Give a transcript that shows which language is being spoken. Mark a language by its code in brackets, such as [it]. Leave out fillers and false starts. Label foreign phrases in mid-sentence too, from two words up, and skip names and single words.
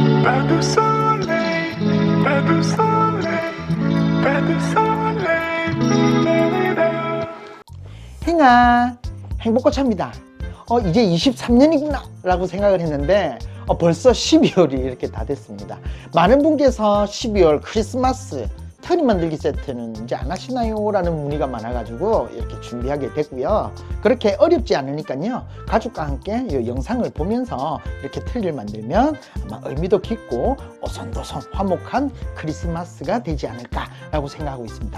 [fr] pas de soleil, pas de soleil, pas de soleil. [ko] 행아, 행복꽃차입니다. 이제 23년이구나 라고 생각을 했는데 벌써 12월이 이렇게 다 됐습니다. 많은 분께서 12월 크리스마스 트리 만들기 세트는 이제 안 하시나요? 라는 문의가 많아가지고 이렇게 준비하게 됐고요. 그렇게 어렵지 않으니까요, 가족과 함께 이 영상을 보면서 이렇게 트리를 만들면 아마 의미도 깊고 오손도손 화목한 크리스마스가 되지 않을까 라고 생각하고 있습니다.